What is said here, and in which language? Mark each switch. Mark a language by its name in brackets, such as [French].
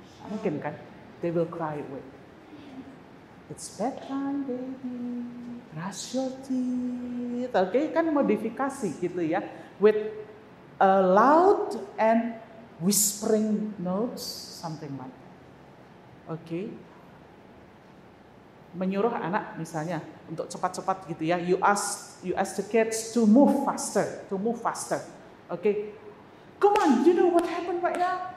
[Indonesian] Mungkin kan? [English] They will cry away. It's bedtime, baby. Brush your teeth. Okay, [Indonesian] kan modifikasi gitu ya. [English] With a loud and whispering notes, something like that. Okay. [Indonesian] Menyuruh anak misalnya untuk cepat-cepat gitu ya. [English] You ask the kids to move faster. Okay. Come on, you know what happened right now?